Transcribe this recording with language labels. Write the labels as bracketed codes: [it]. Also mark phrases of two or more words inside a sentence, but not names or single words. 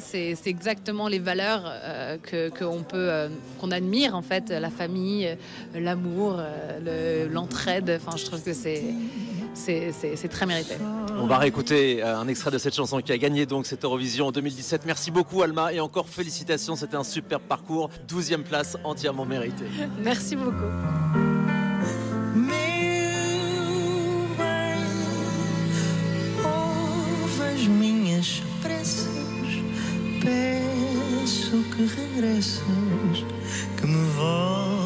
[fr] C'est exactement les valeurs qu'on admire en fait, la famille, l'amour, l'entraide. Enfin, je trouve que c'est très mérité. On va réécouter un extrait de cette chanson qui a gagné donc cette Eurovision en 2017. Merci beaucoup Alma et encore félicitations, c'était un superbe parcours. 12e place entièrement méritée. Merci beaucoup. [pt] Meu bem, ouve as minhas preces, peço que regresses, que me voltes.